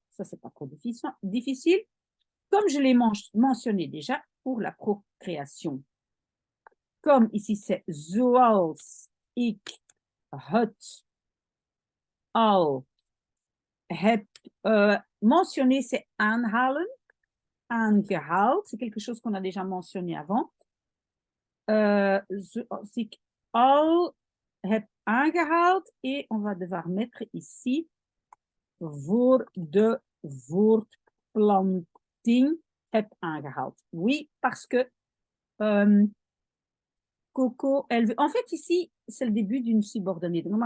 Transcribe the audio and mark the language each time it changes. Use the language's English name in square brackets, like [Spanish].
[French] Ça, c'est pas trop difficile. Comme je l'ai mentionné déjà pour la procréation. Comme ici, c'est [Dutch] zoals ik het al heb [French] mentionné, c'est [Dutch] aanhalen, aangehaald. [French] C'est quelque chose qu'on a déjà mentionné avant. [Dutch] Zoals ik al heb aangehaald. [French] Et on va devoir mettre ici [Dutch] voor de voortplanting heb aangehaald. [French] Oui, parce que Coco, elle veut... En fait, ici, c'est le début d'une subordonnée.